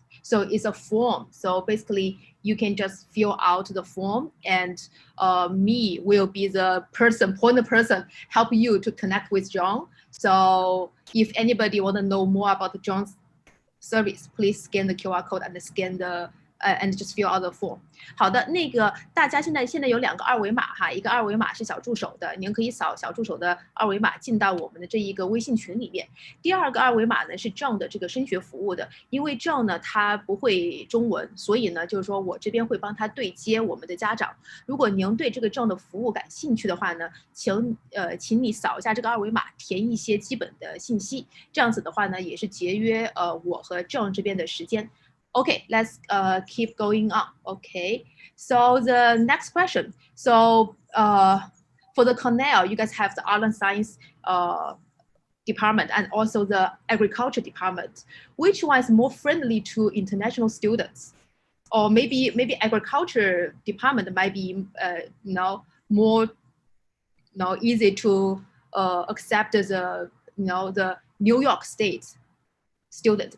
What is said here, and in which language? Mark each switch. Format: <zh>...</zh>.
<en>So it's a form. So basically, you can just fill out the form, and me will be the point person, help you to connect with John. So if anybody want to know more about John's service, please scan the QR code and scan the and just fill out the form.</en> <zh>好的，那个大家现在有2个二维码哈，一个二维码是小助手的，您可以扫小助手的二维码进到我们的这一个微信群里面。第2个二维码呢是John的这个升学服务的，因为John呢他不会中文，所以呢就是说我这边会帮他对接我们的家长。如果您对这个John的服务感兴趣的话呢，请你扫一下这个二维码，填一些基本的信息，这样子的话呢也是节约我和John这边的时间。</zh> <en>Okay, let's keep going on. Okay, so the next question. So for the Cornell, you guys have the art and science department and also the agriculture department. Which one is more friendly to international students? Or maybe agriculture department might be more easy to accept the the New York State student.</en>